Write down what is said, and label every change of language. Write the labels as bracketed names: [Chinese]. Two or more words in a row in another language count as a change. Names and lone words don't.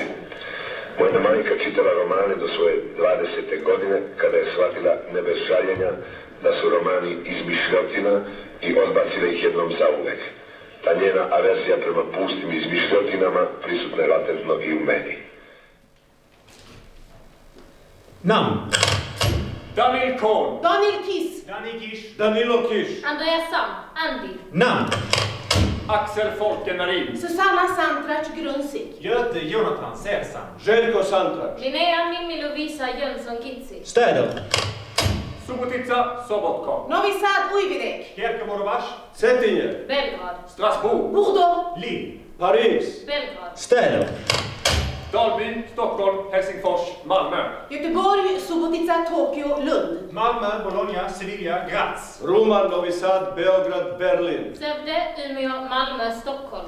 [Serbian] Moja majka čitala romane do svoje 20. godine, kada je shvatila ne bez žaljenja da su romani izmišljotina i odbacila ih jednom zauvek. Ta njena averzija prema pustim izmišljotinama prisutna je latentno i u meni. [Swedish] Namn. Daniel Kohn. Daniel Kiss. Daniel Kish. Danilo Kish. Andreas Sam. Andy. Namn. Axel Folkenarin. Susanna Santrac Grunsik. Göte Jonathan Sersam. Željko Santrac. Linnea Mimmi Lovisa Jönsson Gitzi. Städer. Subotica Sobotka. Novi Sad Ujvidek. Kierkegaard. Cetinje. Belgrad. Strasbourg. Bordeaux. Lille. Paris. Belgrad. Städer. Dalby, Stockholm, Helsingfors, Malmö. Göteborg, Subotica, Tokyo, Lund. Malmö, Bologna, Sevilla, Graz. Roma, Novi Sad, Beograd, Berlin. Skövde, Umeå, Malmö, Stockholm.